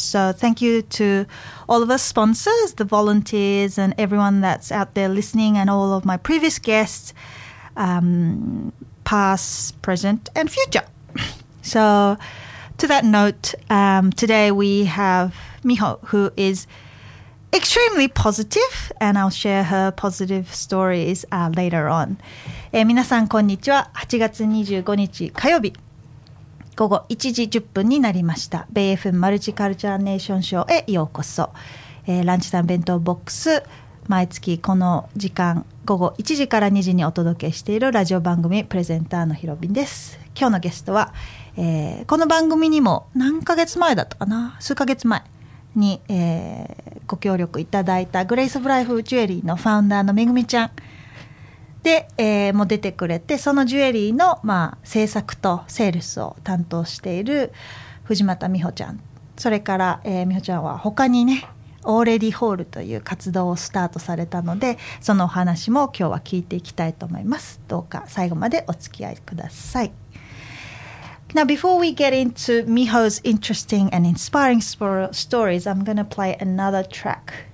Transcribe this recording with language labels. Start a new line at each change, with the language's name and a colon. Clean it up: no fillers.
English: So thank you to all of our sponsors, the volunteers, and everyone that's out there listening, and all of my previous guests, past, present, and future. So to that note, today we have Miho, who is extremely positive, and I'll share her positive stories later on.
Japanese: 皆さんこんにちは。 8月25日火曜日午後1時10分になりました。 Bay FM マルチカルチャーネーションショーへようこそ。ランチタイム弁当ボックス、毎月この時間午後1時から2時にお届けしているラジオ番組、プレゼンターのひろびんです。今日のゲストは、この番組にも何ヶ月前だったかな、数ヶ月前に、ご協力いただいたグレイスオブライフジュエリーのファウンダーのめぐみちゃんで、も出てくれて、そのジュエリーの、まあ、制作とセールスを担当している藤又美穂ちゃん、それから、美穂ちゃんは他にね、オーレディホールという活動をスタートされたので、そのお話も今日は聞いていきたいと思います。どうか最後までお付き合いください。
English: Now, before we get into Miho's interesting and inspiring stories, I'm going to play another track.